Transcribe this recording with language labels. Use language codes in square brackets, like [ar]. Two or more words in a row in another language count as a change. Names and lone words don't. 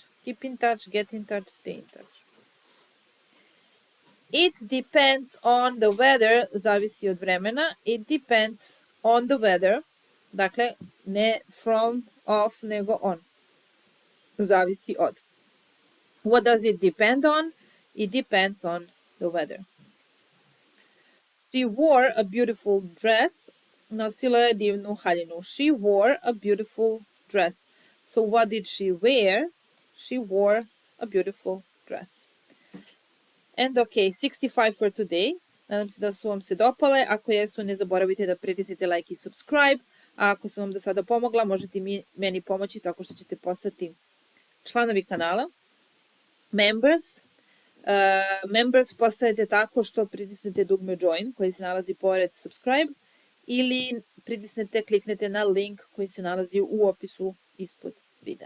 [en] Keep in touch, get in touch, stay in touch. It depends on the weather. [sr] Zavisi od vremena. [en] It depends on the weather. [sr] Dakle, ne [en] from, off, [sr] nego on. Zavisi od. [en] What does it depend on? It depends on the weather. She wore a beautiful dress. [sr] Nosila je divnu haljinu. [en] She wore a beautiful dress. So what did she wear? She wore a beautiful dress. And okay, 65 for today. [sr] Nadam se da su vam se dopale. Ako jesu, ne zaboravite da pritisnete like i subscribe. A ako sam vam do sada pomogla, možete meni pomoći tako što ćete postati članovi kanala. Members. Members postajete tako što pritisnete dugme join koji se nalazi pored subscribe ili pritisnete, kliknete na link koji se nalazi u opisu ispod videa.